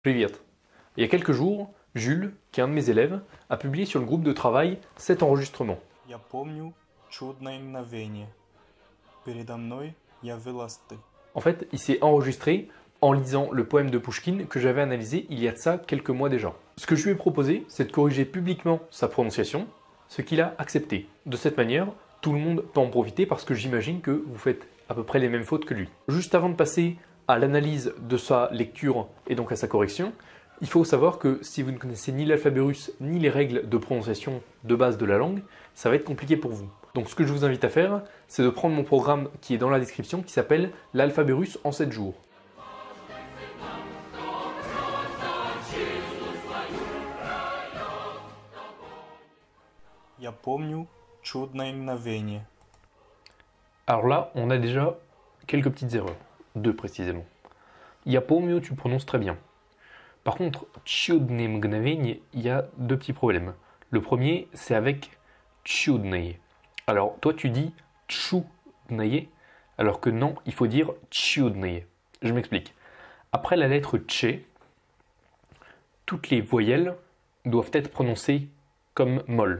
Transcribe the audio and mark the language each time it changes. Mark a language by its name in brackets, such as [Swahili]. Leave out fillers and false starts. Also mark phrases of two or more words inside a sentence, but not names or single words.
[Russian] Привет. [French] Il y a quelques jours, Jules, qui est un de mes élèves, a publié sur le groupe de travail cet enregistrement. [Russian] Я помню чудное мгновение. Передо мной явилась ты. [French] En fait, il s'est enregistré en lisant le poème de Pouchkine que j'avais analysé il y a de ça quelques mois déjà. Ce que je lui ai proposé, c'est de corriger publiquement sa prononciation, ce qu'il a accepté. De cette manière, tout le monde peut en profiter parce que j'imagine que vous faites à peu près les mêmes fautes que lui. Juste avant de passer à l'analyse de sa lecture et donc à sa correction, il faut savoir que si vous ne connaissez ni l'alphabet russe ni les règles de prononciation de base de la langue, ça va être compliqué pour vous. Donc ce que je vous invite à faire, c'est de prendre mon programme qui est dans la description qui s'appelle l'alphabet russe en 7 jours. [Russian] Я помню чудное мгновение. [French] Alors là, on a déjà quelques petites erreurs. Deux précisément. [Russian] Я помню, [French] tu prononces très bien. Par contre, [Russian] чудное мгновение, [French] il y a deux petits problèmes. Le premier, c'est avec чудное. Alors, toi, tu dis чудное, alors que non, il faut dire чудное. Je m'explique. Après la lettre tché, toutes les voyelles doivent être prononcées comme molles.